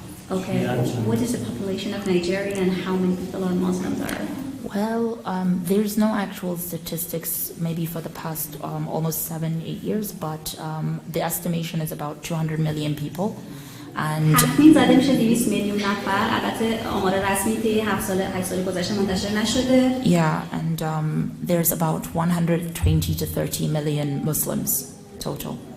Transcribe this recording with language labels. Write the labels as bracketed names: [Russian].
[English] Okay, what is the population of Nigeria and how many people are Muslims are? Well, there's no actual statistics maybe for the past almost 7-8 years, but the estimation is about 200 million people. And [Persian] تخمین زده میشه 200 میلیون نفر. البته آمار رسمی طی 8 سال گذشته منتشر نشده. [English] Yeah, and there's about 120 to 30 million Muslims total.